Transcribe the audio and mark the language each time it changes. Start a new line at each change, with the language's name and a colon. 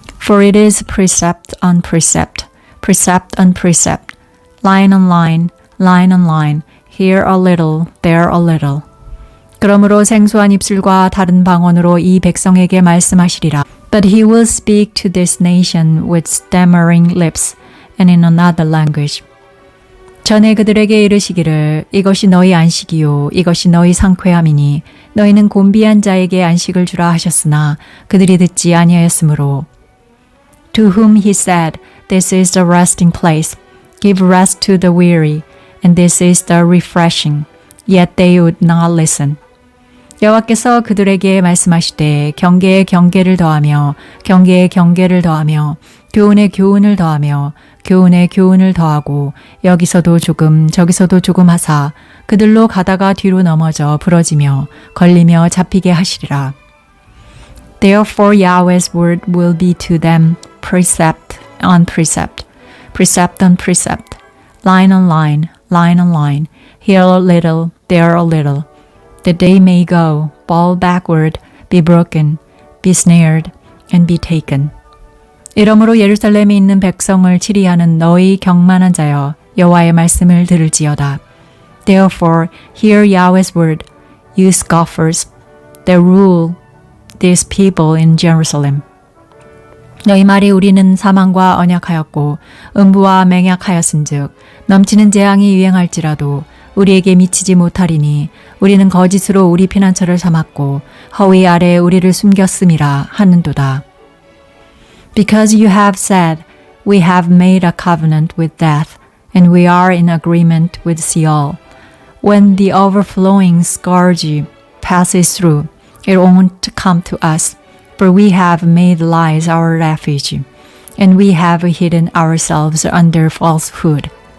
English: For it is precept on precept, precept on precept, line on line, line on line, here a little, there a little.
Korean: 그러므로 생소한 입술과 다른 방언으로 이 백성에게 말씀하시리라.
English: But he will speak to this nation with stammering lips and in another language.
Korean: 전에 그들에게 이르시기를 이것이 너희 안식이요 이것이 너희 상쾌함이니 너희는 곤비한 자에게 안식을 주라 하셨으나 그들이 듣지 아니하였으므로
English: To whom he said, This is the resting place, give rest to the weary, and this is the refreshing. Yet they would not listen.
Korean: 여호와께서 그들에게 말씀하시되 경계에 경계를 더하며 경계에 경계를 더하며 교훈에 교훈을 더하며 교훈에 교훈을 더하고 여기서도 조금 저기서도 조금 하사 그들로 가다가 뒤로 넘어져 부러지며 걸리며 잡히게 하시리라.
English: Therefore Yahweh's word will be to them precept on precept, precept on precept, line on line, line on line, here a little, there a little, that they may go, fall backward, be broken, be snared, and be taken.
Korean: 이러므로 예루살렘에 있는 백성을 치리하는 너희 경만한 자여 여호와의 말씀을 들을지어다.
English: Therefore hear Yahweh's word, you scoffers, that rule this people in Jerusalem.
Korean: 너희 말이 우리는 사망과 언약하였고 음부와 맹약하였은즉 넘치는 재앙이 유행할지라도 우리에게 미치지 못하리니 우리는 거짓으로 우리 피난처를 삼았고 허위 아래에 우리를 숨겼음이라 하는도다.
English: Because you have said, we have made a covenant with death, and we are in agreement with Sheol. When the overflowing scourge passes through, it won't come to us, for we have made lies our refuge, and we have hidden ourselves under falsehood.